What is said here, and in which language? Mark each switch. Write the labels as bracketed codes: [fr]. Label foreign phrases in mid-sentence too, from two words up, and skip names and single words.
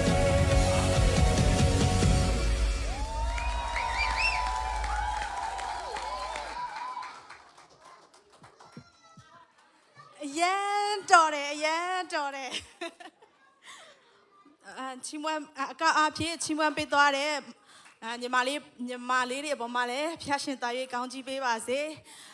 [en] Ayan, daughter, ayan, daughter. [my] ချီးမွမ်းအကအဖြစ်ချီးမွမ်းပေးသွားတဲ့ညီမလေးတွေအပေါ်မှာလည်းဖျားရှင်သား၍ကောင်းကြီးပေးပါစေ